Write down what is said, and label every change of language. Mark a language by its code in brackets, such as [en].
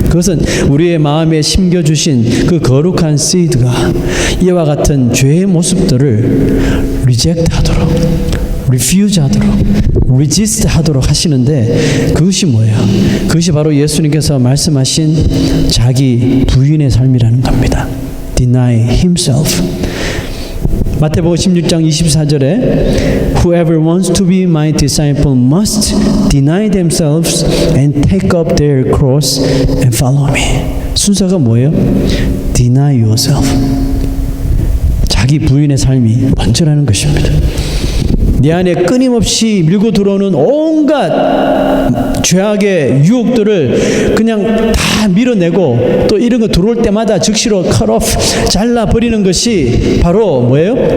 [ko] 그것은 우리의 마음에 심겨주신 그 거룩한 씨드가 이와 같은 죄의 모습들을 리젝트 하도록, refuse 하도록, resist 하도록 하시는데 그것이 뭐예요? 그것이 바로 예수님께서 말씀하신 자기 부인의 삶이라는 겁니다. [en] Deny himself. [ko] 마태복음 16장 24절에 [en] Whoever wants to be my disciple must deny themselves and take up their cross and follow me. [ko] 순서가 뭐예요? [en] Deny yourself. [ko] 자기 부인의 삶이 먼저라는 것입니다. 내 안에 끊임없이 밀고 들어오는 온갖 죄악의 유혹들을 그냥 다 밀어내고 또 이런 거 들어올 때마다 즉시로 cut off, 잘라버리는 것이 바로 뭐예요?